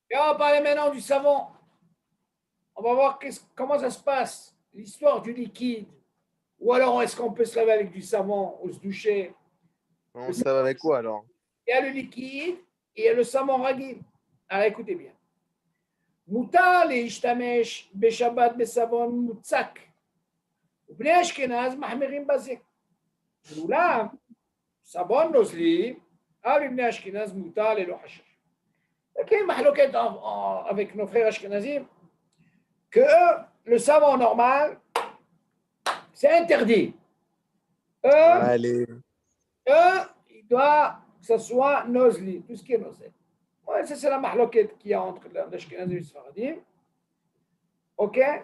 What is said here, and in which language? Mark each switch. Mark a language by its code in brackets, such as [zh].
[fr] et on va parler maintenant du savon. On va voir comment ça se passe, l'histoire du liquide. Ou alors, est-ce qu'on peut se laver avec du savon ou se doucher? On se lave avec quoi, alors? Il y a le liquide et il y a le savon ragil. Alors, écoutez bien. [he] מותר להשתמש בשבת בסבון מוצק, ובני אשכנז מחמירים בזה. ואולם, סבון נוזלי, אבל לבני אשכנז מותר ללא חשש. [fr] Donc, il y a une mahloquette avec nos frères ashkenazim que le savon normal, c'est interdit. Allez. Il doit que ce soit nozli, tout ce qui est nozli. Ouais, ça, c'est la mahloquette qu'il y a entre l'ashkenazim et le sfaradim. OK?